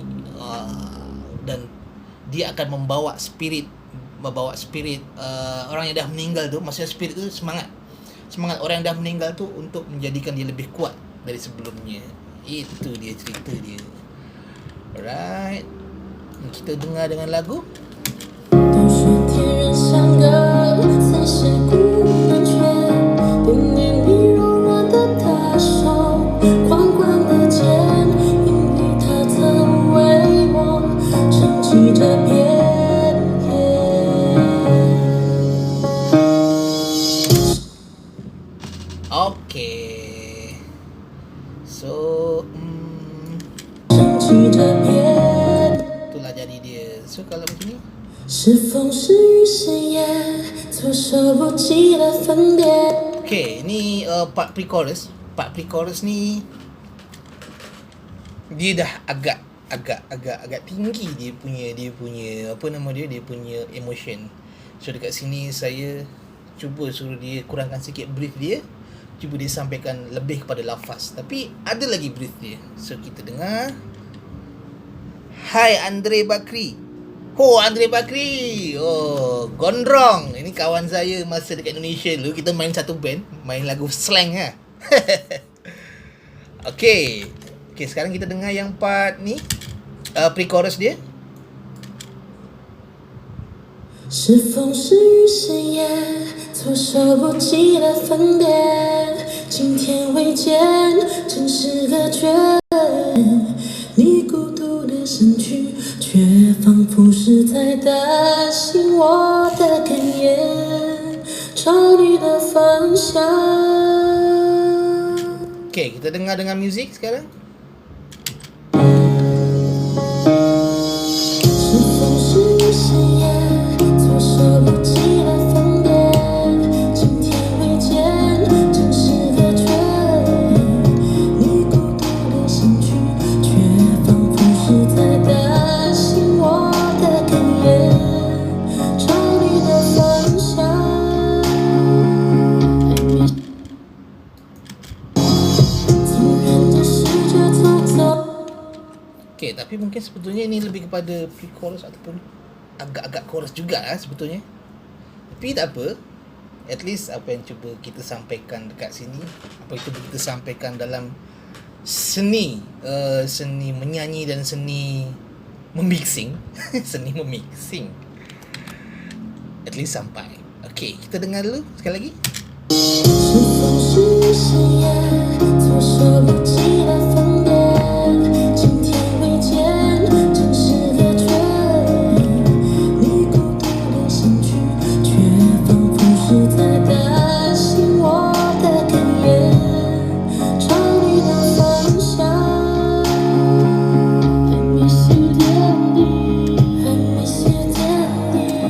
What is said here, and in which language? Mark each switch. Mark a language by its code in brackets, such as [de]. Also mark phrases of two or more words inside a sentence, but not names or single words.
[ms] Dan dia akan membawa spirit orang yang dah meninggal tu. Maksudnya spirit tu semangat orang yang dah meninggal tu untuk menjadikan dia lebih kuat dari sebelumnya. Itu dia cerita dia. Alright, kita dengar dengan lagu. [zh] 都说天人相隔，此事古难全。惦念你柔软的大手，宽宽的肩，因为它曾为我撑起这片天。 [ms] Okay. So, itulah jadi dia. So kalau macam ni, [zh] 是风是雨是夜，措手不及的分别。 [ms] okay, ni [en] part pre-chorus. Part pre-chorus [ms] ni dia dah agak tinggi dia punya apa nama dia punya emotion. So dekat sini saya cuba suruh dia kurangkan sikit brief dia, cuba dia sampaikan lebih kepada lafaz, tapi ada lagi brief dia. So kita dengar. Hai Andre Bakri. Oh, Andre Bakri. Oh, Gondrong. Ini kawan saya masa dekat Indonesia dulu. Kita main satu band. Main lagu slang lah. Okay, sekarang kita dengar yang part ni, pre-chorus dia. [zh] 是风是雨是夜，措手不及的分别。今天未见，真是个绝。你孤独的身躯，却仿佛是在担心我的哽咽，朝你的方向。 [ms] Okay, kita dengar dengan muzik sekarang. [zh] 是风是雨是夜，措手不及的分别。今天未见，真是个绝。你孤独的身躯，却仿佛是在担心我的哽咽，朝你的方向。纵然这世界匆匆。 [ms] Okay, tapi mungkin sebetulnya ini lebih kepada pre-chorus ataupun agak-agak chorus juga lah sebetulnya. Tapi tak apa. [en] At least [ms] apa yang cuba kita sampaikan dekat sini, apa yang cuba kita sampaikan dalam seni seni menyanyi dan seni memixing seni memixing, [en] at least [ms] sampai. Okay, kita dengar dulu sekali lagi. [zh] 是风是雨是夜，措手不及的分别。今天未见，真是个绝。你孤独的身躯，却仿佛是在担心我的哽咽，朝你的方向。 [en] I miss you dearly, I miss you dearly.